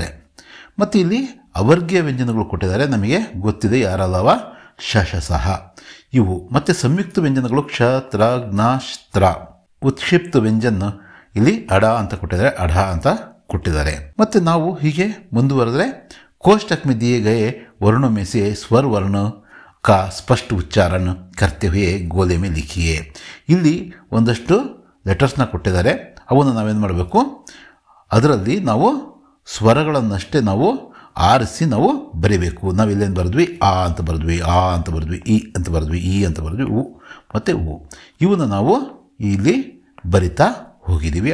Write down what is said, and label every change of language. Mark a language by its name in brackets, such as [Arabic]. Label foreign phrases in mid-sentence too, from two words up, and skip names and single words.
[Kannada] ಮತ್ತು ಇಲ್ಲಿ ಅವರ್ಗೀಯ ವ್ಯಂಜನಗಳು ಕೊಟ್ಟಿದ್ದಾರೆ. ನಮಗೆ ಗೊತ್ತಿದೆ ಯಾರಲ್ಲವ, ಶ, ಶ, ಸಹ ಇವು. ಮತ್ತು ಸಂಯುಕ್ತ ವ್ಯಂಜನಗಳು ಕ್ಷ, ತ್ರ, ಜ್ಞ, ತ್ರ. ಉತ್ಕ್ಷಿಪ್ತ ವ್ಯಂಜನ ಇಲ್ಲಿ ಅಡ ಅಂತ ಕೊಟ್ಟಿದ್ದಾರೆ, ಅಢ ಅಂತ ಕೊಟ್ಟಿದ್ದಾರೆ. ಮತ್ತು ನಾವು ಹೀಗೆ ಮುಂದುವರೆದ್ರೆ, [Hindi] कोष्टक में दिए गए वर्णों में से स्वर वर्ण का स्पष्ट उच्चारण करते हुए ಗೋಲೆ में लिखिए. [Kannada] ಇಲ್ಲಿ ಒಂದಷ್ಟು ಲೆಟರ್ಸ್ನ ಕೊಟ್ಟಿದ್ದಾರೆ. ಅವನ್ನು ನಾವೇನು ಮಾಡಬೇಕು, ಅದರಲ್ಲಿ ನಾವು ಸ್ವರಗಳನ್ನಷ್ಟೇ ನಾವು ಆರಿಸಿ ನಾವು ಬರೀಬೇಕು. ನಾವು ಇಲ್ಲೇನು ಬರೆದ್ವಿ, ಆ ಅಂತ ಬರೆದ್ವಿ, ಆ ಅಂತ ಬರೆದ್ವಿ, ಇ ಅಂತ ಬರೆದ್ವಿ, ಈ ಅಂತ ಬರೆದ್ವಿ, ಉ ಮತ್ತು ಉ. ಇವನ್ನು ನಾವು ಇಲ್ಲಿ ಬರಿತಾ ಹೋಗಿದ್ದೀವಿ.